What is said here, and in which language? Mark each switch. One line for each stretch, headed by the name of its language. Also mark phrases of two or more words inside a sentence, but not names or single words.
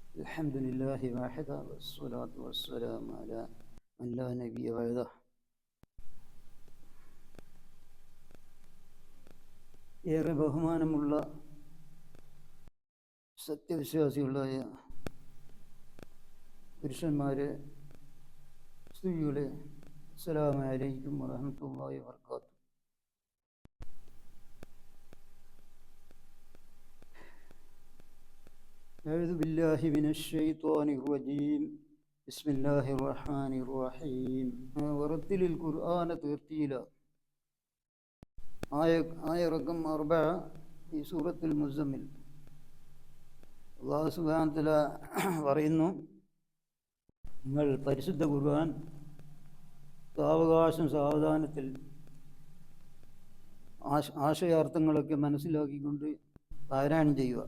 Arabic: الحمد لله واحدا والصلاة والسلام على من لا نبي بعده.
Malayalam: ഏറെ ബഹുമാനമുള്ള സത്യവിശ്വാസികളായ പുരുഷന്മാരെ, സ്ത്രീകളെ,
Arabic: السلام عليكم ورحمة الله وبركاته. أعوذ بالله من الشيطان الرجيم. بسم الله الرحمن الرحيم. ورتل القرآن ترتيلا. آية رقم 4 في سورة المزمل. الله سبحانه و تعالى
Malayalam: പറയുന്നു, നിങ്ങൾ പരിശുദ്ധ ഖുർആൻ സാവകാശം സാവധാനത്തിൽ ആശയാർത്ഥങ്ങളൊക്കെ മനസ്സിലാക്കിക്കൊണ്ട് പാരായണം ചെയ്യുക.